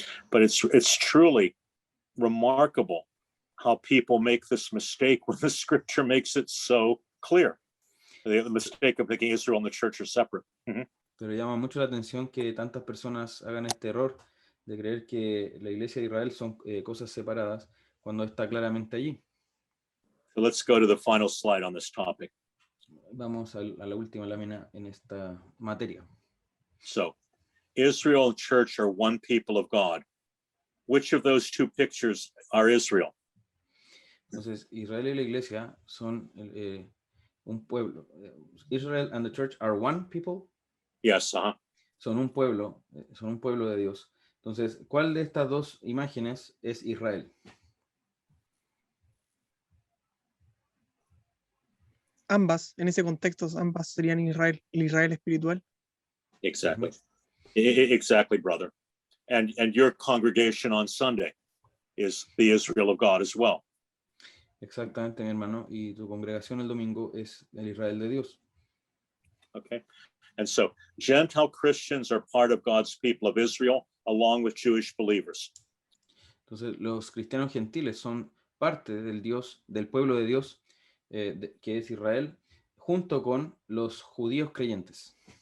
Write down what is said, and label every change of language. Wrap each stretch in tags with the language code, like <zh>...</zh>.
<en>But it's truly remarkable how people make this mistake when the scripture makes it so clear. The mistake of thinking Israel and the church are separate.</en> <es>Pero llama mucho la atención que tantas personas hagan este error de creer que la iglesia de Israel son cosas separadas cuando está claramente allí.</es> <en>So let's go to the final slide on this topic.</en> <es>Vamos a la última lámina en esta materia.</es> <en>So Israel and church are one people of God. Which of those two pictures are Israel?</en> <es>Entonces, Israel y la iglesia son un pueblo.</es> <en>Israel and the church are one people. Yes,</en> <es>Son un pueblo de Dios. Entonces, ¿cuál de estas dos imágenes es Israel? Ambas, en ese contexto, ambas serían Israel, el Israel espiritual.</es> <en>exactly. Exactly, brother. And your congregation on Sunday is the Israel of God as well.</en> <es>Exactamente, mi hermano. Y tu congregación el domingo es el Israel de Dios.</es> <en>Okay. And so Gentile Christians are part of God's people of Israel, along with Jewish believers.</en> <es>Entonces, los cristianos gentiles son parte del Dios, del pueblo de Dios, que es Israel, junto con los judíos creyentes.</es>